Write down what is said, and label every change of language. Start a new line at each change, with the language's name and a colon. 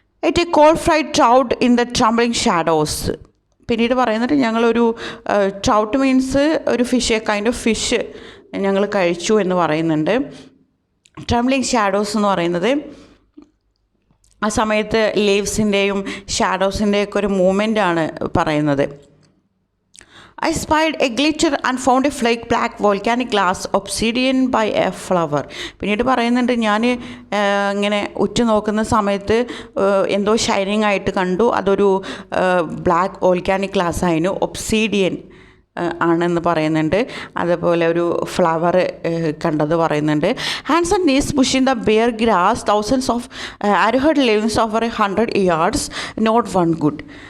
English: Ate a cold fried trout in the trembling shadows.
Malayalam: പിന്നീട് പറയുന്നത് ഞങ്ങളൊരു ട്രൗട്ട് മീൻസ് ഒരു കൈൻഡ് ഓഫ് ഫിഷ് ഞങ്ങൾ കഴിച്ചു എന്ന് പറയുന്നുണ്ട്. ട്രംബ്ലിംഗ് ഷാഡോസ് എന്ന് പറയുന്നത് ആ സമയത്ത് ലീവ്സിൻ്റെയും ഷാഡോസിൻ്റെയൊക്കെ ഒരു മൂവ്മെൻ്റാണ് പറയുന്നത്.
English: I spied a glitter and found a flake black volcanic glass obsidian by a flower.
Malayalam: പിന്നീട് പറയുന്നുണ്ട്, ഞാൻ ഇങ്ങനെ ഉറ്റുനോക്കുന്ന സമയത്ത് എന്തോ ഷൈനിങ് ആയിട്ട് കണ്ടു. അതൊരു ബ്ലാക്ക് വോൾക്കാനിക് ഗ്ലാസ് ആയിരുന്നു. ഒബ്സീഡിയൻ ആണെന്ന് പറയുന്നുണ്ട്. അതുപോലെ ഒരു ഫ്ലവർ കണ്ടത് പറയുന്നുണ്ട്.
English: Hanson is pushing the bare grass thousands of arrowhead leaves over 100 yards, not one good.